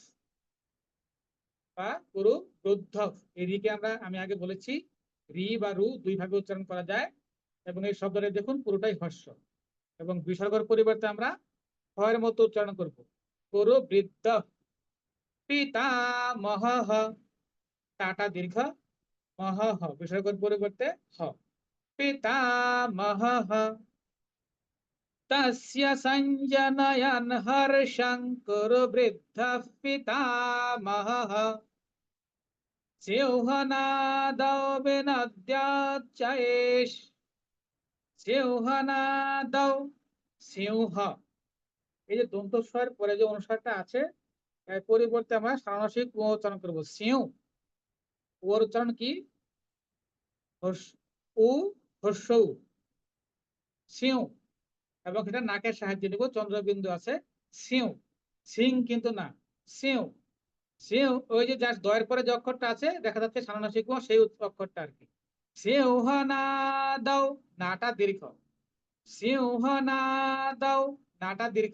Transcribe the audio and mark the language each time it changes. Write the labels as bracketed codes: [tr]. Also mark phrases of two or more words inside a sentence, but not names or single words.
[sa] বা কুরু বৃদ্ধ, [bn] এই রিকে আমি আগে বলেছি রি বা রু দুই ভাবে উচ্চারণ করা যায়, এবং এই শব্দটা দেখুন পুরোটাই হর্ষ, এবং বিসর্গের পরিবর্তে আমরা হয়ের মতো উচ্চারণ করব, [sa] কুরু বৃদ্ধ পিতামহঃ, [bn] টাটা দীর্ঘ, মহঃ বিসর্গের পরিবর্তে হ, [sa] পিতামহঃ, তস্য সঞ্জনয়ন হর্ষং কুরু বৃদ্ধ পিতামহঃ, সিংহনাদৌ বিনদ্যাচ্চৈষ, সিংহনাদৌ, সিংহ, [bn] এই যে দন্ত স্বর পরে যে অনুস্বারটা আছে এর পরিবর্তে আমরা সানুনাসিক উ উচ্চারণ করব, সিউ, ওর উচ্চারণ কি উ, হর্ষ উ, সিউ, এবং এটা নাকের সাহায্যে নিব, চন্দ্রবিন্দু আছে, সিউ, সিং কিন্তু না, সিউ, সিউ, ওই যে জাস্ট দয়ের পরে যে অক্ষরটা আছে দেখা যাচ্ছে সানুনাসিক উ, সেই অক্ষরটা আর কি, সিংহনাদৌ, নাটা দীর্ঘ, সিংহনাদৌ, নাটা দীর্ঘ।